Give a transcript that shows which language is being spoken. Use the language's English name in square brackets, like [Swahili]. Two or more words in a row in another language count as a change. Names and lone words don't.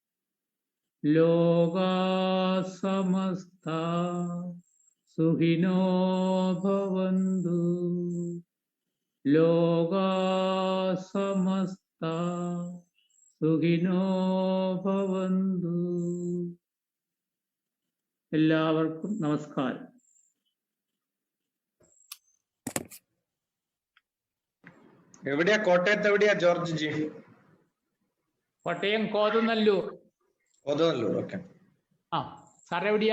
[Sanskrit] लोका समस्ता सुखिनो भवन्तु. लोका समस्ता सुखिनो भवन्तु. [Malayalam] എല്ലാവർക്കും നമസ്കാരം. എവിടെയാ കോട്ടയത്ത് എവിടെയാ ജോർജ് ജി? കോട്ടയം കോതനല്ലൂർ. കോതനല്ലൂർ, ഓക്കെ. ആ, സാർ എവിടെയാ?